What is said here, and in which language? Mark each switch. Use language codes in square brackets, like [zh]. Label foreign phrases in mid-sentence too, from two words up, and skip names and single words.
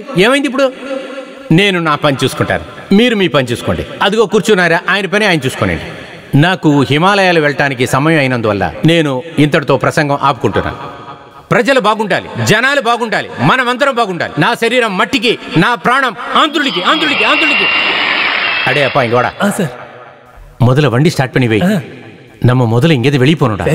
[te] ఏమైంది ఇప్పుడు? నేను నా పని చూసుకుంటాను, మీరు మీ పని చూసుకోండి. అదిగో కూర్చున్నారా, ఆయన పని ఆయన చూసుకోండి. నాకు హిమాలయాలు వెళ్ళటానికి సమయం అయినందువల్ల నేను ఇంతటితో ప్రసంగం ఆపుకుంటున్నాను. ప్రజలు బాగుండాలి, జనాలు బాగుండాలి, మనమందరం బాగుండాలి. నా శరీరం మట్టికి, నా ప్రాణం ఆంధ్రుడికి ఆంధ్రుడికి ఆంధ్రుడికి. [ta] அடே அப்பா இங்க வாடா. சார் முதல்ல வண்டி ஸ்டார்ட் பண்ணி வை. நம்ம முதல்ல இங்கேருந்து வெளியே போகணும்டா.